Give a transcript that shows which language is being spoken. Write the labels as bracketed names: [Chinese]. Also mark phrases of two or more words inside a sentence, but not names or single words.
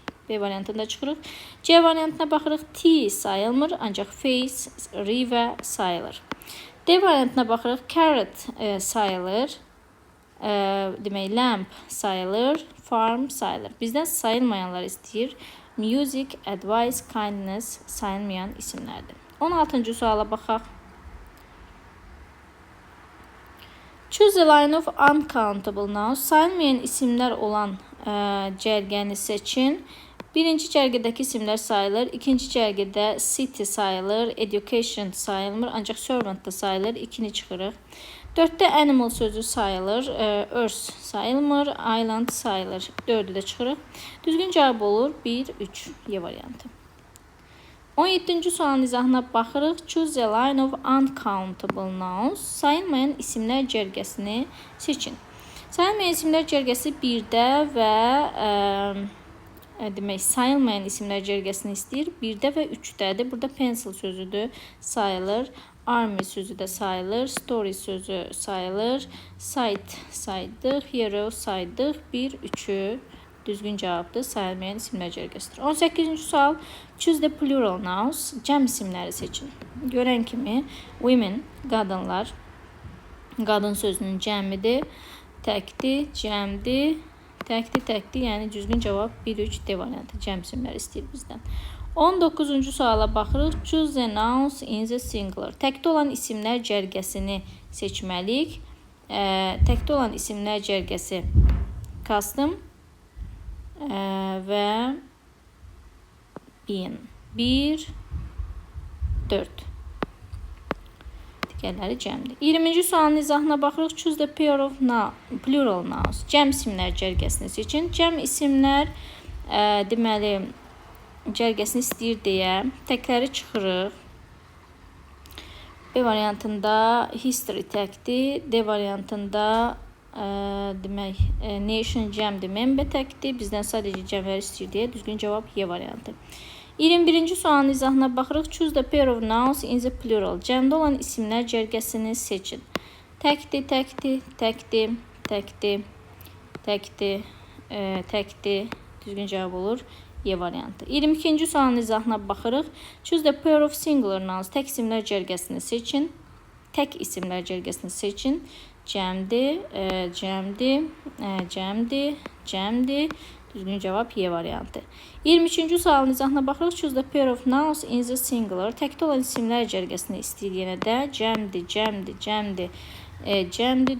[Azerbaijani] B variantında çıxırıq. C variantına baxırıq. Tea sayılmır, ancaq [English] face, river [Azerbaijani] sayılır. D variantına baxırıq. Carrot sayılır. Demək, lamp sayılır, farm sayılır. Bizdən sayılmayanlar istəyir. [English] Music, advice, kindness [Azerbaijani] sayılmayan isimlərdir. 16-cı suala baxaq. [English] Choose a line of uncountable nouns. [Azerbaijani] Sayılmayan isimlər olan cərgəni seçin. Birinci cərgədəki isimlər sayılır. İkinci cərgədə city sayılır. Education sayılmır. Ancaq servant da sayılır. 2-ni çıxırıq. 4-də animal sözü sayılır. Earth sayılmır. Island sayılır. 4-ü də çıxırıq. Düzgün cavab olur 1-3 Y variantı. 17-ci sualın izahına baxırıq. [English] Choose a line of uncountable nouns. [Azerbaijani] Sayılmayan isimlər cərgəsini seçin. Sayılmayan isimlər cərgəsi 1-də və demək, sayılmayan isimlər cərgəsini istəyir. 1-də və 3-dədir. Burada pencil sözüdür, sayılır. Army sözü də sayılır. Story sözü sayılır. Sight saydıq. Hero saydıq. 1-3'ü düzgün cavabdır. Sayılmayan isimlər cərgəsidir. 18-ci sual. [English] Choose the plural nouns. [Azerbaijani] Cəm isimləri seçin. Görən kimi women, qadınlar. Qadın sözünün cəmidir. Təkdir, cəmdir. Təkdir, yəni düzgün cavab 1-3 D variantı. Cəm isimləri istəyir bizdən. 19-cu suala baxırıq. [English] Choose the nouns in the singular. [Azerbaijani] Təkdə olan isimlər cərgəsini seçməliyik. Təkdə olan isimlər cərgəsi custom və being. 1, 4. Digərləri cəmdir. 20-ci sualın izahına baxırıq. [English] Choose the pair of plural nouns. [Azerbaijani] Cəm isimlər cərgəsini seçin. Cəm isimlər deməli cərgəsini istəyir deyə təkləri çıxırıq. B variantında history təkdir. D variantında demək nation cəmdir, member təkdir. Bizdən sadəcə cəmləri istəyir deyə düzgün cavab Y variantı. 21-ci sualın izahına baxırıq. [English] Choose the pair of nouns in the plural. [Azerbaijani] Cəmdə olan isimlər cərgəsini seçin. Təkdir, təkdir, təkdir, təkdir, təkdir, təkdir. Düzgün cavab olur Y variantı. 22-ci sualın izahına baxırıq. [English] Choose the pair of singular nouns. [Azerbaijani] Tək isimlər cərgəsini seçin. Tək isimlər cərgəsini seçin. Cəmdir, cəmdir, cəmdir, cəmdir. Düzgün cavab Y variantı. 23-cü sualın izahına baxırıq. [English] Choose the pair of nouns in the singular. [Azerbaijani] Təkdə olan isimlər cərgəsini istəyir yenə də. Cəmdir, cəmdir, cəmdir, cəmdir.